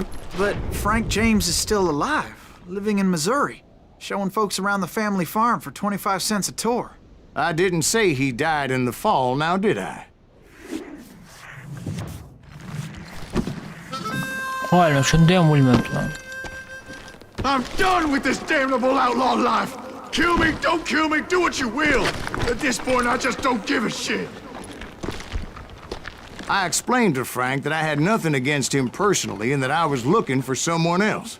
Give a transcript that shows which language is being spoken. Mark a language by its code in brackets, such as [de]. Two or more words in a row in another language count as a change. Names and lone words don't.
[en] But Frank James is still alive, living in Missouri, showing folks around the family farm for 25 cents a tour. I didn't say he died in the fall, now did I? [uz] Hala shunda ham o'lmabdi. [en] I'm done with this damnable outlaw life. Kill me, don't kill me, do what you will. At this point, I just don't give a shit. I explained to Frank that I had nothing against him personally and that I was looking for someone else.